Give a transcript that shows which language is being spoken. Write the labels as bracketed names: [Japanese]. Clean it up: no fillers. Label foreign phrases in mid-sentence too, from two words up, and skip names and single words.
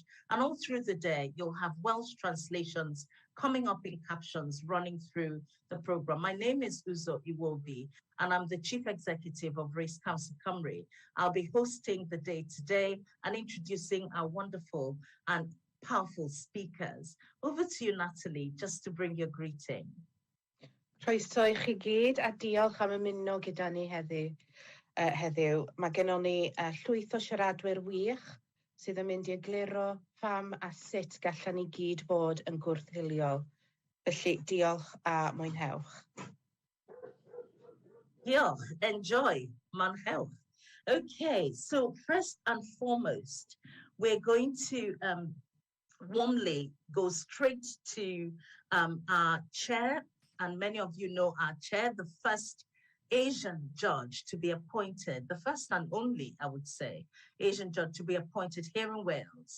[English] And all through the day, you'll have Welsh translations coming up in captions running through the program. My name is Uzo Iwobi, and I'm the Chief Executive of Race Council Cymru. I'll be hosting the day today and introducing our wonderful and powerful speakers. Over to you, Natalie, just to bring your greeting. [Welsh] Croeso I chi gyd a diolch am ymuno gyda ni heddiw. Mae gennym ni llwyth o siaradwyr wych sydd yn mynd i egluro pam a sut gallan ni gyd bod yn gwrthwiliol. Felly diolch a mwynhewch. Diolch, enjoy, mwynhewch. [English] Okay, so first and foremost, we're going to warmly go straight to our chair, and many of you know our chair, the first Asian judge to be appointed, the first and only, I would say, Asian judge to be appointed here in Wales.